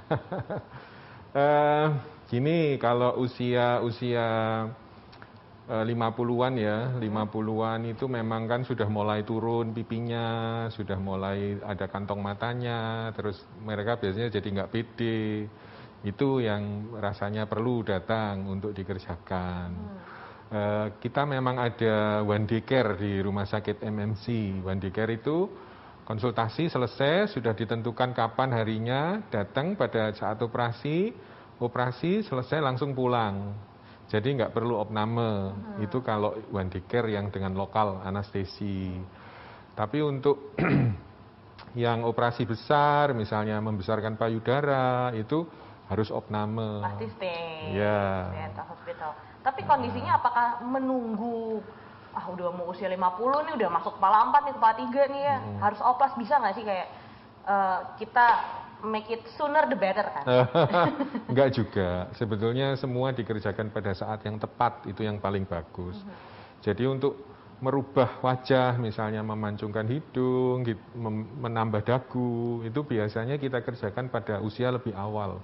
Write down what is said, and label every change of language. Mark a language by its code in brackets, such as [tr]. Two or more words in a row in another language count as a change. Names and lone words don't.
[id] Gini, kalau usia 50-an ya, 50-an itu memang kan sudah mulai turun pipinya, sudah mulai ada kantong matanya, terus mereka biasanya jadi nggak pede. Itu yang rasanya perlu datang untuk dikerjakan. Kita memang ada [en] one day care [id] di Rumah Sakit MMC. [en] One day care [id] itu konsultasi selesai, sudah ditentukan kapan harinya, datang pada saat operasi selesai langsung pulang. Jadi nggak perlu opname. Itu kalau [en] one day care [id] yang dengan lokal anestesi. Tapi untuk yang operasi besar, misalnya membesarkan payudara, itu harus opname. Pasti stay Ya. atau hospital. Tapi kondisinya apakah menunggu udah mau usia 50 nih, udah masuk kepala 4 nih, kepala 3 nih ya, harus oplas, bisa nggak sih kayak kita [en] make it sooner the better [id] kan? Enggak juga. Sebetulnya semua dikerjakan pada saat yang tepat, itu yang paling bagus. Jadi untuk merubah wajah, misalnya memancungkan hidung, menambah dagu, itu biasanya kita kerjakan pada usia lebih awal.